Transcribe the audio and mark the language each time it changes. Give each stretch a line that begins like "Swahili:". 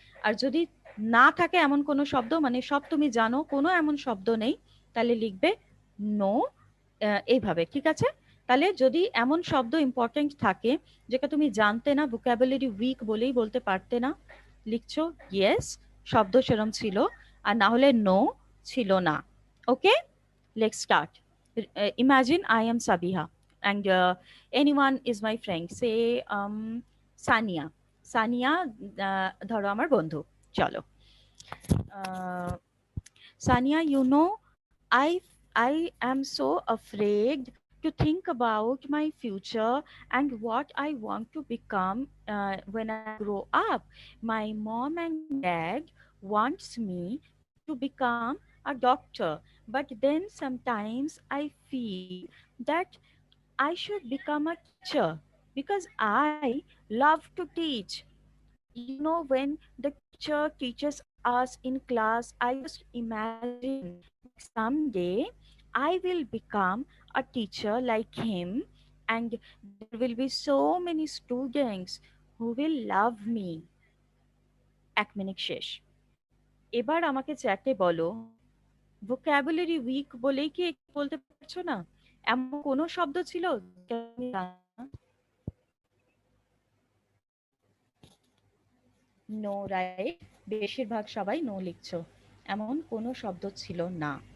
Bangla: আর যদি না থাকে এমন কোনো শব্দ, মানে সব তুমি জানো, কোনো এমন শব্দ নেই, তাহলে লিখবে নো। এইভাবে, ঠিক আছে? তাহলে যদি এমন শব্দ ইম্পর্টেন্ট থাকে যেটা তুমি জানতে না, ভোকাবুলারি উইক বলেই বলতে পারতে না, লিখছো ইয়েস, শব্দ সেরম ছিল, আর না হলে নো, ছিল না।
English: Okay, let's start. Imagine I am Sabiha and anyone is my friend. Say Sania.
Bangla: Sania ধরো আমার বন্ধু।
English: চলো, Sania, you know, I am so afraid to think about my future and what I want to become when I grow up. My mom and dad wants me to become a doctor, but then sometimes I feel that I should become a teacher because I love to teach. You know, when the teacher teaches us in class, I just imagine that someday I will become a teacher like him, and there will be so many students who will love me.
Bangla: 1 minute শেষ। এবার আমাকে চ্যাটে বলো, vocabulary week বলেই কি বলতে পারছো না? এমন কোনো শব্দ ছিল যেটা তুমি জানো না? No, right? বেশিরভাগ সবাই নো লিখছো। এমন কোনো শব্দ ছিল না।